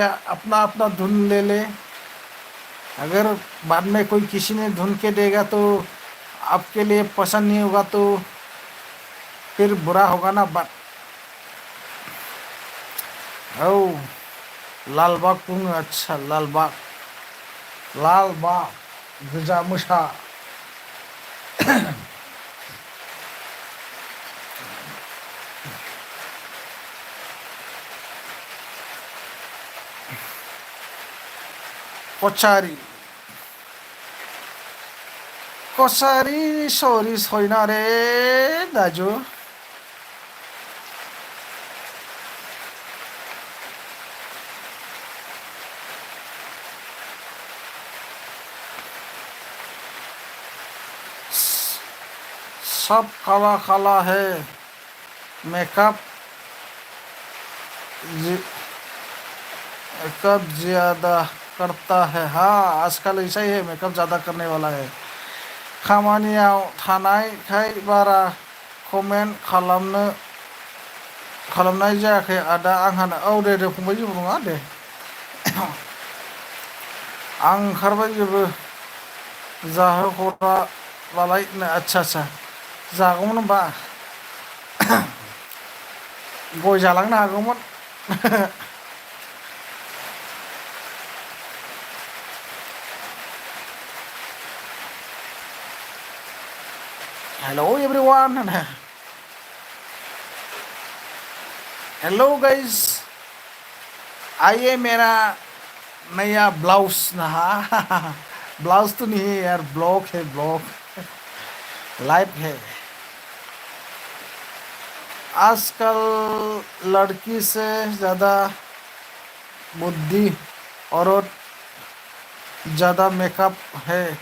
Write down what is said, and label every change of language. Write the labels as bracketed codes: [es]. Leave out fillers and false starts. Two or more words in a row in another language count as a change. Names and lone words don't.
[hi] अपना अपना ढूंढ ले। अगर बाद में कोई किसी ने ढूंढ के देगा तो आपके लिए पसंद नहीं होगा तो फिर बुरा होगा ना बात। [brx] ओ लालबाग बुङो। अच्छा लालबाग गोजा मोसा। [ne] कचारी कचारी सरी छैन रे दाजु। [hi] सब काला काला है, मेकअप मेकअप ज्यादा करता है। हाँ आजकल ऐसा ही है, मेकअप ज़्यादा करने वाला है। [brx] खामानियाव थानायखाय बारा कमेन्ट खालामनाय जायाखै आदा आंहानो। औ दे फंबाय जेबो नङा दे। आं ओंखारबाय जेबो जाहोहराबालाय। आदसा जागौमोन होनबा गय जालांनो हागौमोन। [en] Hello everyone. Hello guys, [hi] आइए मेरा नया ब्लाउज नहा। ब्लाउज तो नहीं है यार, ब्लॉग है ब्लॉग, लाइव है। आजकल लड़की से ज़्यादा बुद्धि और ज़्यादा मेकअप है।